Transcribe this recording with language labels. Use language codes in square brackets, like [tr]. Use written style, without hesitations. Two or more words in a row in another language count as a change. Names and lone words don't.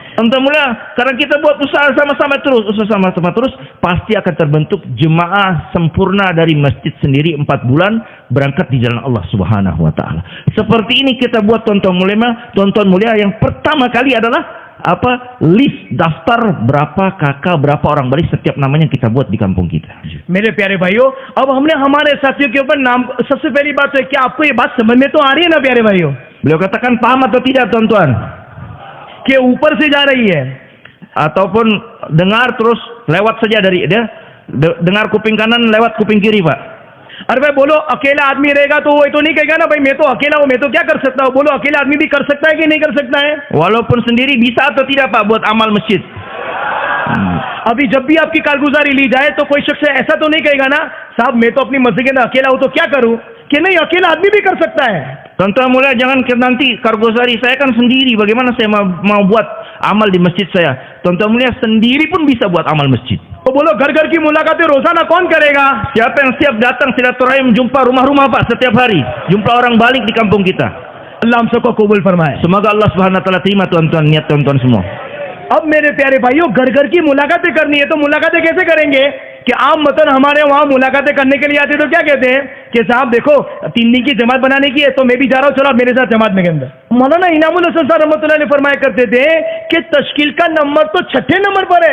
[id] Tuan-tuan mulia, karena kita buat usaha sama-sama terus, pasti akan terbentuk jemaah sempurna dari masjid sendiri 4 bulan berangkat di jalan Allah [ar] سبحانه وتعالى. [id] Seperti ini kita buat tuan-tuan mulia, yang pertama kali adalah list daftar berapa kakak, berapa orang balik, setiap namanya kita buat di kampung kita. [hi] मेरे प्यारे भाइयों, अब हमने हमारे साथियों के ऊपर नाम, सबसे पहली बात है क्या आपको ये बात समझ में तो आ रही है ना प्यारे भाइयों? [id] Beliau katakan paham atau tidak tuan-tuan? [hi] कि ऊपर से जा रही है [id] ataupun dengar terus lewat saja dari dia, dengar kuping kanan lewat kuping kiri Pak. [hi] अरे भाई बोलो, अकेला आदमी रहेगा तो वो तो नहीं कहेगा ना भाई मैं तो अकेला हूँ, मैं तो क्या कर सकता हूँ। बोलो, अकेला आदमी भी कर सकता है कि नहीं कर सकता है? [id] Walaupun sendiri bisa atau tidak Pak buat amal masjid? [hi] अभी जब भी आपकी कारगुजारी ली जाए तो कोई शख्स ऐसा तो नहीं कहेगा ना, साहब मैं तो अपनी मस्जिद के अंदर अकेला हूँ तो क्या करूँ, कि नहीं अकेला आदमी भी कर सकता है। [id] Tuan-tuan mulia, jangan nanti kargozari saya kan sendiri, bagaimana saya mau buat amal di masjid saya. Tuan-tuan mulia, sendiri pun bisa buat amal masjid. [hi] तो बोलो, घर-घर की मुलाकातें रोजाना कौन करेगा? [id] Siapa yang siap datang silaturahim, jumpa rumah-rumah Pak setiap hari, jumpa orang balik di kampung kita. [hi] अल्लाह हम सबको कबूल फरमाए। [id] Semoga Allah [ar] سبحانه وتعالى [id] terima tuan-tuan niat tuan-tuan semua. [hi] अब मेरे प्यारे भाइयों, घर-घर की मुलाकातें करनी है तो मुलाकातें कैसे करेंगे? कि आम मतन हमारे वहाँ मुलाकातें करने के लिए आते तो क्या कहते हैं कि साहब देखो 3 दिन की जमात बनाने की है तो मैं भी जा रहा हूँ, चलो आप मेरे साथ जमात में के अंदर। मौलाना इनामुल हसन साहब [ar] رحمة الله عليه [hi] फरमाया करते थे कि तश्कील का नंबर तो 6ठे नंबर पर है।